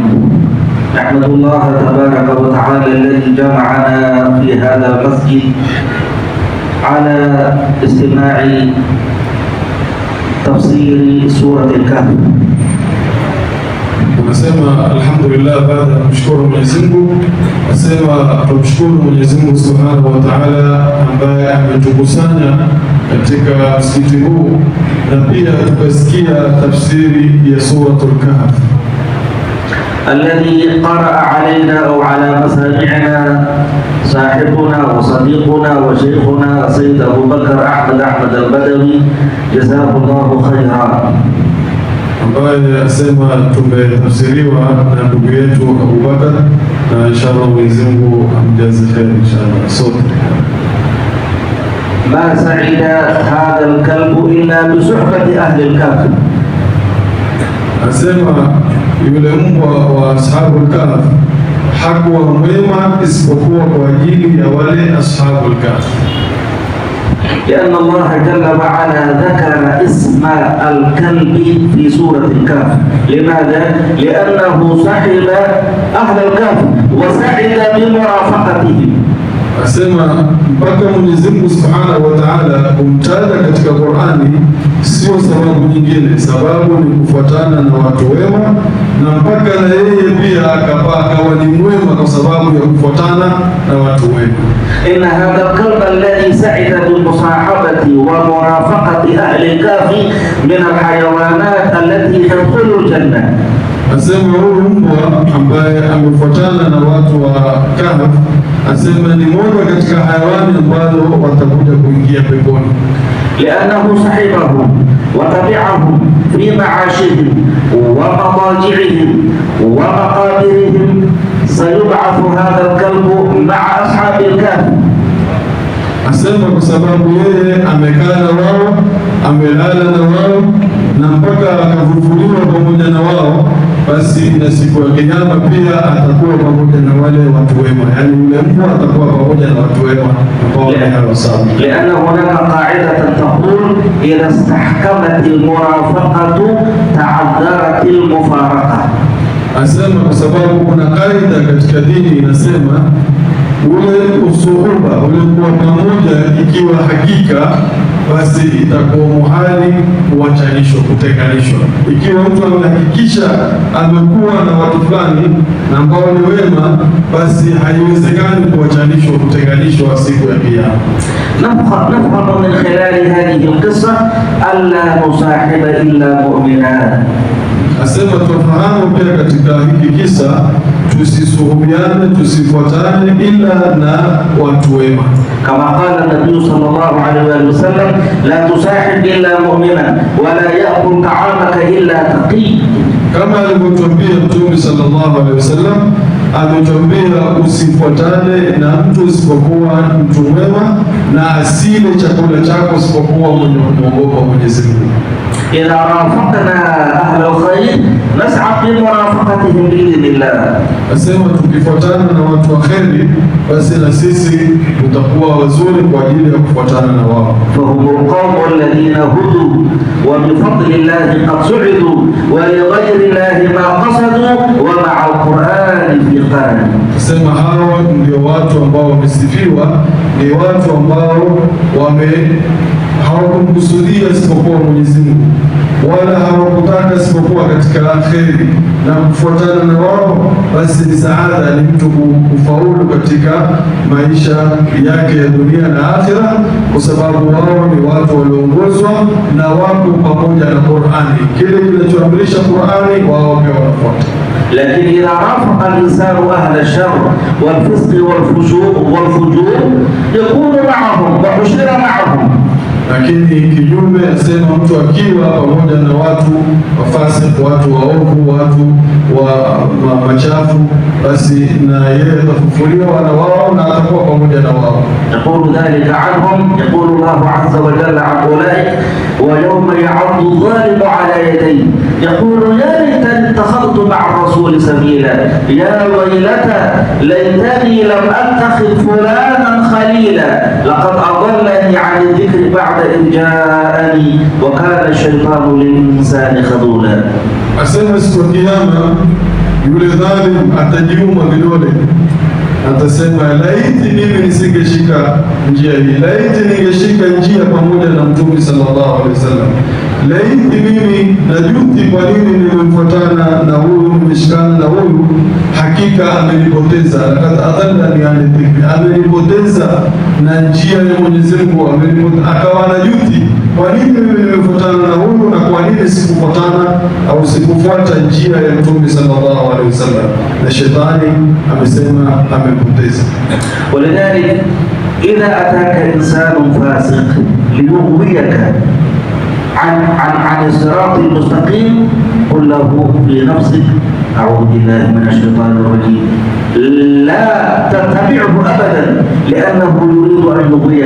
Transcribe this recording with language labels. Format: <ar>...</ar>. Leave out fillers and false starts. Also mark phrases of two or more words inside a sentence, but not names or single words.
<ar>نحمد الله تبارك وتعالى الذي جمعنا في هذا المسجد على استماع تفسير سورة الكهف.</ar> <sw>Nasema alhamdulillah baada ya kumshukuru Mwenyezi Mungu, nasema tumshukuru Mwenyezi Mungu</sw> <ar>سبحانه وتعالى</ar> <sw>ambaye ametukusanya katika msikiti huu na pia tukasikia tafsiri ya</sw> <ar>سورة الكهف. الذي قرأ علينا أو على مسامعنا صاحبنا وصديقنا وشيخنا سيد أبو بكر أحمد البدوي جزاه الله خيرا.</ar> <sw>ambaye asema tumetafsiriwa na ndugu yetu Abu Bakar, na inshallah Mwenyezi Mungu amjaze kheri inshallah sote.</sw> <ar>ما سعد هذا الكلب إلا بصحبة أهل الكهف.</ar> <sw>Asema yule mbwa wa</sw> <ar>أصحاب الكهف</ar> <sw>hakuwa mwema isipokuwa kwa ajili ya wale</sw> <ar>أصحاب الكهف. لأن الله جل وعلا ذكر اسم الكلب في سورة الكهف. لماذا؟ لأنه صحب أهل الكهف وسعد بمرافقتهم.</ar> <sw>Asema mpaka Mwenyezi Mungu</sw> <ar>سبحانه وتعالى</ar> <sw>kumtaja katika Qur'ani sio sababu nyingine, sababu ni kufuatana na watu wema, na mpaka na yeye pia akawa ni mwema kwa sababu ya kufuatana na watu wema.</sw> <ar>إن هذا الكلب الذي سعد بالمصاحبة ومرافقة أهل الكهف من الحيوانات التي تدخل الجنة.</ar> <sw>Asema huyu mbwa ambaye amefuatana na watu wa Kahf, asema ni mmoja katika hayawani ambao watakuja kuingia peponi.</sw> <ar>لأنه صحبهم وتبعهم في معاشهم ومضاجعهم ومقابرهم. سيبعث هذا الكلب مع أصحاب الكهف.</ar> <sw>Asema kwa sababu yeye amekaa na wao, amelala na wao, na mpaka akafufuliwa pamoja na wao, basi na siku ya Kiyama pia atakuwa pamoja na wale watu wema, yani yule mbwa atakuwa pamoja na watu wema ambao ni hawasawa.</sw> <ar>لأن هناك قاعدة تقول إذا استحكمت المرافقة تعذرت المفارقة.</ar> <sw>Asema kwa sababu kuna kaida katika dini inasema ule usuhuba ule kuwa pamoja ikiwa hakika, basi itakuwa muhali kuachanishwa, kutenganishwa. Ikiwa mtu amehakikisha amekuwa na watu fulani na ambao ni wema, basi haiwezekani kuachanishwa, kutenganishwa siku ya Kiyama.</sw> <ar>نفهم من خلال هذه القصة ألا نصاحب إلا مؤمنا.</ar> <sw>Asema tufahamu pia katika hiki kisa tusisuhubiane, tusifuatane ila na watu wema.</sw> <ar>كما قال النبي صلى الله عليه وسلم لا تصاحب إلا مؤمنا ولا يأكل طعامك إلا تقي.</ar> <sw>Kama alivyotuambia Mtume</sw> <ar>صلى الله عليه وسلم,</ar> <sw>ametuambia usifuatane na mtu isipokuwa mtu mwema, na asile chakula chako isipokuwa mwenye kumwogopa Mwenyezi Mungu.</sw> <ar>إذا رافقنا أهل الخير نسعى بمرافقتهم بإذن الله.</ar> <sw>Asema tukifuatana na watu wa kheri, basi na sisi tutakuwa wazuri kwa ajili ya kufuatana na wao.</sw> <ar>فهم القوم الذين هدوا وبفضل الله قد سعدوا ولغير الله ما قصدوا ومع القرآن في قال.</ar> <sw>Asema hao ndio watu ambao wamesifiwa, ni watu ambao hawakumkusudia isipokuwa Mwenyezi Mungu, wala hawakutaka isipokuwa katika kheri na kufuatana na wao, basi ni saada, ni mtu kufaulu katika maisha yake ya dunia na akhira, kwa sababu wao ni watu walioongozwa na wako pamoja na Qur'ani. Kile kinachoamrisha Qur'ani wao pia wanafuata.</sw> <ar>لكن إذا رافق الإنسان أهل الشر والفسق والفجور يكون معهم وحشر معهم.</ar> <sw>Lakini kinyume, asema mtu akiwa pamoja na watu wafasik, watu waovu, watu wa machafu, basi na yeye atafufuliwa na wao na atakuwa pamoja na wao.</sw> <ar>يقول ذلك عنهم، يقول الله عز وجل عن أولئك: ويوم يعض الظالم على يديه يقول يا ليتني اتخذت مع الرسول سبيلا يا ويلتى ليتني لم أتخذ فلانا خليلا لقد أضلني عن الذكر بعد إذ جاءني وكان الشيطان للإنسان خذولا.</ar> <sw>Asema siku ya Kiyama yule dhalim atajiuma vidole, atasema laiti mimi nisingeshika njia hii, laiti ningeshika njia pamoja na Mtume</sw> <ar>صلى الله عليه وسلم,</ar> <sw>laiti mimi najuti kwa nini nimemfuatana na huyu, nimeshikana na huyu, hakika amenipoteza.</sw> <ar>لقد أضلني عن الذكر,</ar> <sw>amenipoteza na njia ya Mwenyezi Mungu, akawa najuti kwa nini mimi nimefuatana na huyu na kwa nini sikufuatana au sikufuata njia ya Mtume</sw> <ar>صلى الله عليه وسلم.</ar> <sw>Na shetani amesema amepoteza.</sw> <ar>ولذلك إذا أتاك إنسان فاسق ليغويك عن الصراط المستقيم قل له في نفسك أعوذ بالله من الشيطان الرجيم، لا تتبعه أبدا لأنه يريد أن يغويك.</ar>